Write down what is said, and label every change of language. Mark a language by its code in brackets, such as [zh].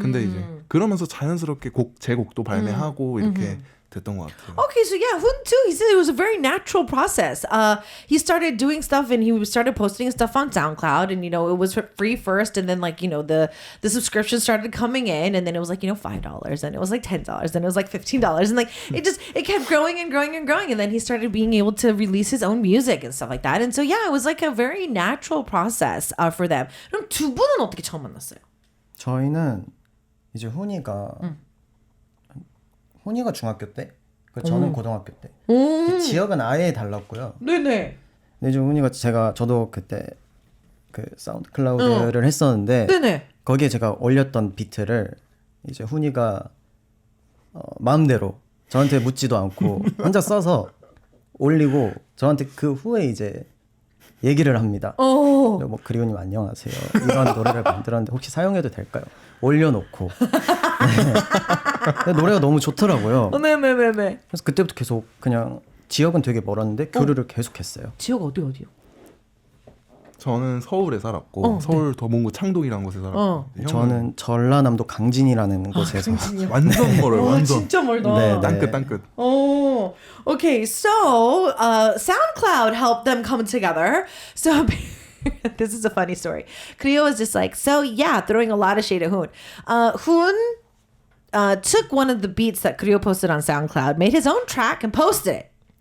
[ko] 근데 이제 그러면서 자연스럽게 제 곡도 발매하고 이렇게 됐던 것 같아요. [en] Okay, so yeah, Hoon too, he said it was a very natural process. He started doing stuff and he started posting stuff on SoundCloud, and it was free first, and then like the subscription started coming in, and then it was like $5, and it was like $10, and it was like $15, and like it kept growing and growing and growing, and then he started being able to release his own music and stuff like that. And so yeah, it was like a very natural process for them. [ko] 그럼 두 분은 어떻게 처음 만났어요? 저희는 이제 훈이가 중학교 때, 저는 고등학교 때. 그 지역은 아예 달랐고요. 네네. 근데 이제 훈이가 저도 그때 그 사운드 클라우드를 했었는데 네네. 거기에 제가 올렸던 비트를 이제 훈이가 마음대로 저한테 묻지도 않고 혼자 써서 올리고 저한테 그 후에 이제 얘기를 합니다. 뭐 그리우님 안녕하세요. 이런 노래를 만들었는데 혹시 사용해도 될까요? 올려놓고. 네. 노래가 너무 좋더라고요. 네네네네. 그래서 그때부터 계속 그냥 지역은 되게 멀었는데 교류를 계속했어요. 지역 어디요? 저는 서울에 살았고 서울 도봉구 창동이라는 곳에 살았고 저는 전라남도 강진이라는 곳에서 완전 멀어요. 완전 진짜 멀다. 네, 땅끝. [en] Okay, so SoundCloud helped them come together. So this is a funny story. Cleo was just like, so yeah, throwing a lot of shade at Hoon. Hoon took one of the beats that Cleo posted on SoundCloud, made his own track, and posted it.